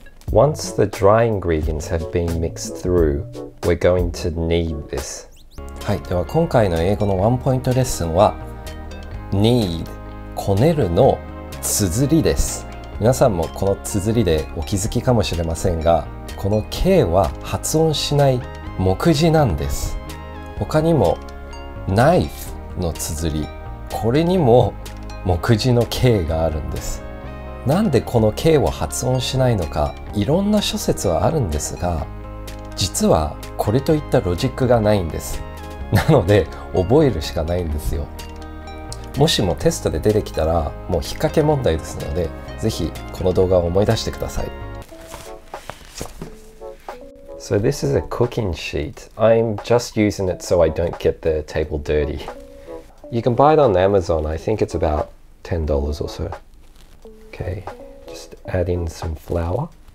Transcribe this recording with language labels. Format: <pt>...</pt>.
<en>Once the dry ingredients have been mixed through, we're going to knead this.</en> <ja>はい、では今回の英語のワンポイントレッスンは knead こねるの綴りです。皆さんもこの綴りでお気づきかもしれませんが、この K は発音しない目次なんです。他にもナイフの綴り、これにも目次の K があるんです。なんでこの K を発音しないのか、いろんな諸説はあるんですが、実はこれといったロジックがないんです。なので覚えるしかないんですよ。もしもテストで出てきたらもう引っ掛け問題ですので、ぜひこの動画を思い出してください。</ja> <en>So this is a cooking sheet. I'm just using it so I don't get the table dirty. You can buy it on Amazon. I think it's about $10 or so. Okay, just add in some flour.</en>